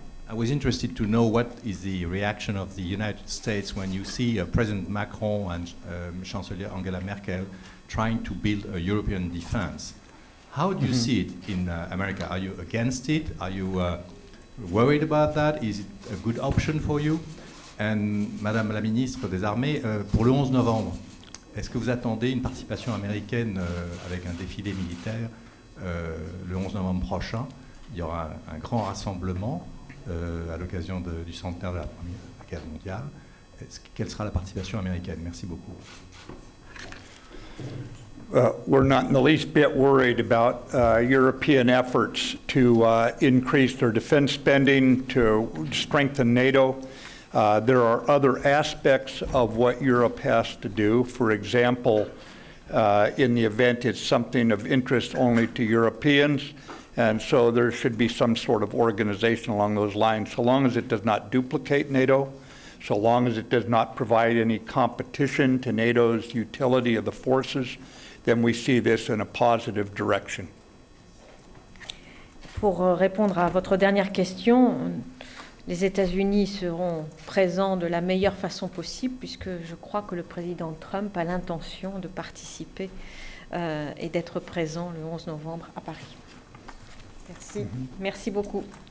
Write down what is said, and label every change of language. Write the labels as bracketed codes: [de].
[en] I was interested to know what is the reaction of the United States when you see President Macron and Chancellor Angela Merkel trying to build a European defense. How do you see it in America? Are you against it? Are you worried about that? Is it a good option for you? [fr] And Madame la Ministre des Armées, pour le 11 novembre, est-ce que vous attendez une participation américaine avec un défilé militaire le 11 novembre prochain? Il y aura un grand rassemblement à l'occasion du centenaire de la Première Guerre mondiale. Quelle sera la participation américaine? Merci beaucoup. [en] We're not in the least bit worried about European efforts to increase their defense spending, to strengthen NATO. There are other aspects of what Europe has to do. For example, in the event it's something of interest only to Europeans, and so there should be some sort of organization along those lines. So long as it does not duplicate NATO, so long as it does not provide any competition to NATO's utility of the forces, then we see this in a positive direction. [fr] Pour répondre à votre dernière question, les États-Unis seront présents de la meilleure façon possible, puisque je crois que le président Trump a l'intention de participer et d'être présent le 11 novembre à Paris. Merci. Merci beaucoup.